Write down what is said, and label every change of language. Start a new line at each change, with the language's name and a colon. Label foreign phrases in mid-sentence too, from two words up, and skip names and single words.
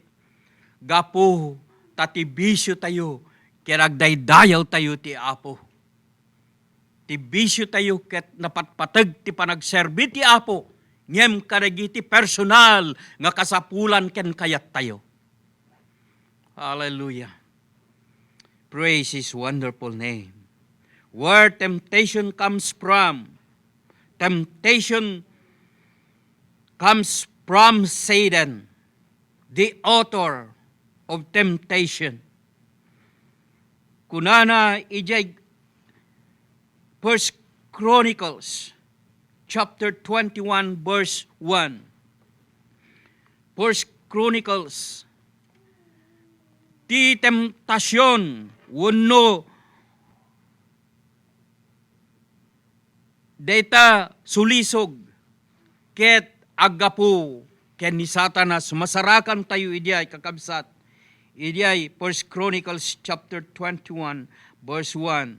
Iloko: Gapo, tatibisyo tayo, kiragdaydayaw tayo ti Apo. Ti bisyo tayo ket napatpatag ti panagserbi ti Apo, ngem kadagiti personal nga kasapulan ken kayat tayo.
English: Hallelujah. Praise His wonderful name. Where temptation comes from Satan, the author of temptation.
Iloko: Kunana ijay 1 Chronicles
English: chapter 21 verse 1.
Iloko: 1 Chronicles, ti temptasyon wenno data sulisog ket agapu ken ni Satanas masarakan tayo idiay kakabsat Ijay 1 Chronicles
English: chapter 21 verse 1.